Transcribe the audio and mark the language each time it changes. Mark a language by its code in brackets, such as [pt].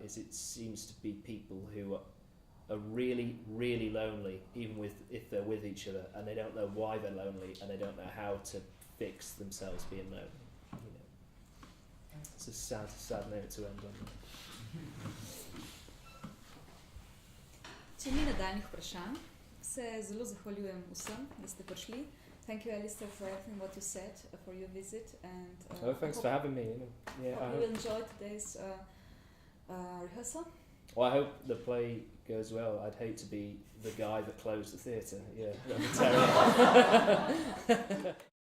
[en] Is it seems to be people who are really, really lonely, even if they're with each other, and they don't know why they're lonely, and they don't know how to fix themselves being lonely. You know, it's a sad note to end on. [sl] Če ni nadaljnih vprašanj, se zelo zahvaljujem vsem, da ste prišli. [en] Thank you, Alistair, for everything what you said, for your visit, and Thanks for having me. Yeah, hope you will enjoy today's rehearsal. Well, I hope the play goes well. I'd hate to be the guy that closed the theatre. Yeah, that'd be terrible.